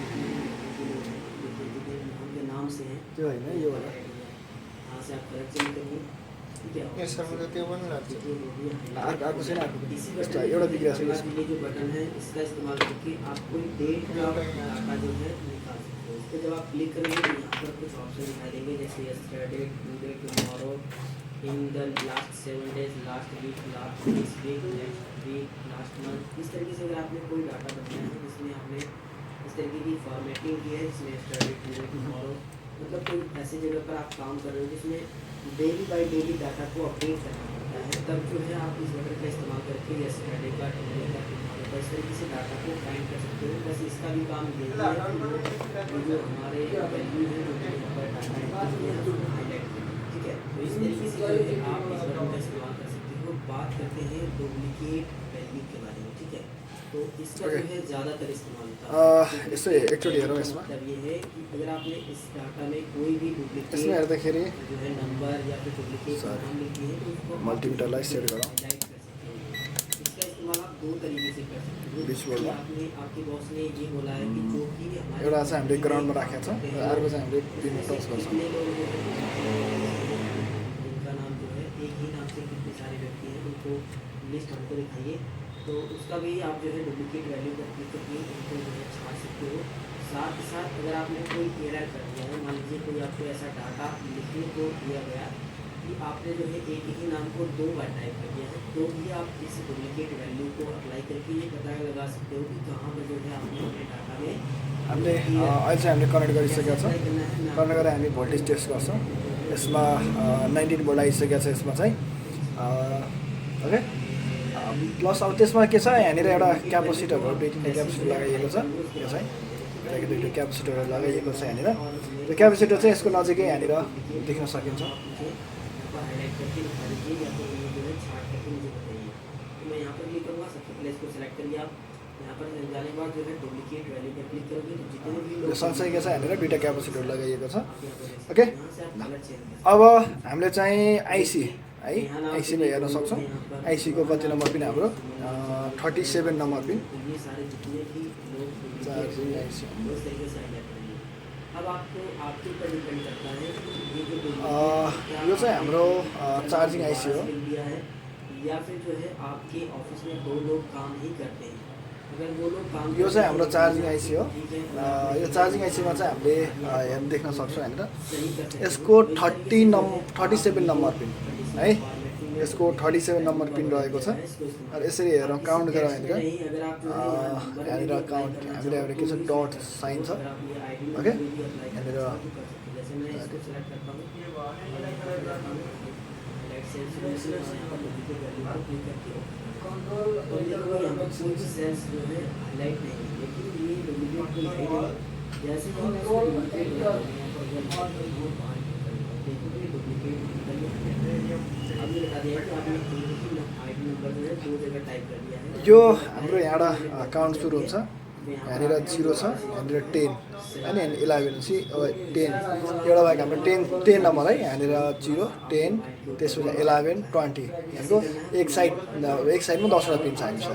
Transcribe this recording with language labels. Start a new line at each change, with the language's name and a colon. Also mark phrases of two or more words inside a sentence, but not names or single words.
Hindi: नाम से है जो है ना ये वाला यहाँ से आप
English: correct change
Hindi: करिए ठीक है ये सब मुझे तो बन रहा है आपको से ना इसी बटन ये जो बटन है इसका इस्तेमाल करके आप कोई डेट का डाटा जो है निकाल सकते हो। तो जब आप क्लिक करेंगे तो यहाँ पर कुछ ऑप्शन दिखाई देंगे जैसे
English: yesterday today tomorrow In the last 7 days, last week, last this week, next week, last month,
Hindi: इस तरीके से अगर आपने कोई डाटा बनाया है जिसमें आपने इस तरीके की फॉर्मेटिंग की है, जिसमें
English: study today tomorrow,
Hindi: मतलब कोई ऐसी जगह पर आप काम कर रहे हो जिसमें
English: daily by daily
Hindi: डाटा को अपडेट करना पड़ता है, तब जो है आप इस बटन का इस्तेमाल करके यस्टरडे का, टुडे का, टुमारो का, इस तरीके से डाटा को फाइंड कर सकते हो। बस इसका भी काम ये है कि जो हमारे वैल्यू है, जो भी यहाँ पर डाटा है उसको हाईलाइट करना, ठीक है। तो इस तरीके से जो है आप इस बटन का इस्तेमाल कर सकते हो। बात करते हैं
English: duplicate value
Hindi: के बारे में, ठीक है। तो इसका जो है ज़्यादातर इस्तेमाल होता है।
Nepali: यसो एकचोटि हेरौँ यसमा।
Hindi: मतलब ये है कि अगर आपने इस डाटा में कोई भी डुप्लीकेट
Nepali: यसमा हेर्दाखेरि
Hindi: जो है नंबर या फिर डुप्लीकेट नाम लिखी है तो उसको
Nepali: मल्टिमिटरलाई सेट गरौँ।
Hindi: हाईलाइट कर सकते हो। इसका इस्तेमाल आप दो तरीके से कर सकते हो।
Nepali: बीच बोर्डमा।
Hindi: आपने आपके बॉस ने ये बोला है कि जो कि हमारे
Nepali: एउटा चाहिँ हामीले ग्राउन्डमा राखेको छ, अर्को चाहिँ हामीले पिनमा टच गर्छौँ।
Hindi: कितने लोग जो है उनका नाम जो है एक ही नाम से कितने सारे व्यक्ति हैं उनको लिस्ट हमको दिखाइए, तो उसका भी आप जो है
English: duplicate value
Hindi: पर क्लिक करके उनको जो है छाट सकते हो। साथ ही साथ अगर आपने कोई एरर कर दिया है, मान लीजिए कोई आपको ऐसा डाटा लिखने को दिया गया कि आपने जो है एक ही नाम को 2 बार टाइप कर दिया है, तो भी आप इस
English: duplicate value
Hindi: को अप्लाई करके ये पता लगा सकते हो कि कहाँ पर जो है आपने अपने डाटा में
Nepali: हामीले अहिले चाहिँ हामीले कनेक्ट गरिसकेका छौँ। कनेक्ट गरेर हामी
English: voltage test
Nepali: गर्छौँ। यसमा 19 भोल्ट आइसकेको छ यसमा चाहिँ। ओके, प्लस अब त्यसमा के छ, यहाँनिर एउटा क्यापेसिटरहरू 2-3 क्यापेसिटर लगाइएको छ। यो चाहिँ यताको 2 क्यापेसिटरहरू लगाइएको छ यहाँनिर। त्यो क्यापेसिटर चाहिँ यसको नजिकै यहाँनिर देख्न सकिन्छ।
Hindi: हाईलाइट करके दिखा दीजिए या तो ये जो है छाट करके मुझे बताइए। तो मैं यहाँ पर क्लिक करूँगा, सबसे पहले इसको सेलेक्ट करिए आप। यहाँ पर जाने के बाद जो है
English: duplicate value
Hindi: पर क्लिक करोगे तो जितने भी
Nepali: यो सँगसँगै के छ, यहाँनिर 2टा क्यापेसिटर लगाइएको छ। यहाँ ओके,
Hindi: से आप
English: color change
Hindi: कर
Nepali: अब हामीले चाहिँ आइसी है, आइसीमा हेर्न सक्छौँ। आइसीको कति नम्बर पिन हाम्रो 37 नम्बर पिन।
Hindi: तो ये सारे जितने भी लोग
Nepali: चार्जिङ आइसी
Hindi: उस तरीके से हाईलाइट करेंगे। अब आपको आपके ऊपर डिपेंड करता है कि ये जो
Nepali: यो चाहिँ हाम्रो
English: charging IC
Nepali: हो।
Hindi: दिया है या फिर जो है आपके ऑफिस में 2 लोग काम ही करते हैं, अगर वो लोग काम
Nepali: यो चाहिँ हाम्रो
English: charging IC
Nepali: हो।
Hindi: ठीक है,
Nepali: यो
English: charging ICमा
Nepali: चाहिँ हामीले हेर्न देख्न सक्छौँ यहाँनिर।
Hindi: सही कर सकते
Nepali: यसको 37 नम्बर पिन है, यसको 37 नम्बर पिन रहेको छ। र यसरी हेरौँ, काउन्ट गरौँ यहाँनिर। यहाँनिर काउन्ट हामीले एउटा के छ, डट साइन छ। ओके, यहाँनिर
Hindi: जैसे मैं इसको सेलेक्ट करता हूँ,
English: light cells
Hindi: में से यहाँ पर
English: duplicate value
Hindi: पर क्लिक करके तो देखो यहाँ पर कोई भी सेल्स जो है हाईलाइट नहीं है, लेकिन ये डुप्लीकेट को हाईलाइट जैसे कि मैं इसको डुप्लीकेट यहाँ पर देखो ये डुप्लीकेट अभी बता दिया कि आपने
English: ID number
Hindi: जो है 2 जगह टाइप कर दिया है।
Nepali: यो हाम्रो यहाँबाट काउन्ट सुरु हुन्छ। यहाँनिर 0 छ, यहाँनिर 10 होइन, 11 सी 10 एउटा बाहेक हाम्रो 10 नम्बर है। यहाँनिर 0 10 त्यसपछि 11 20 यहाँको एक साइडमा 10वटा पिन छ हामीसँग।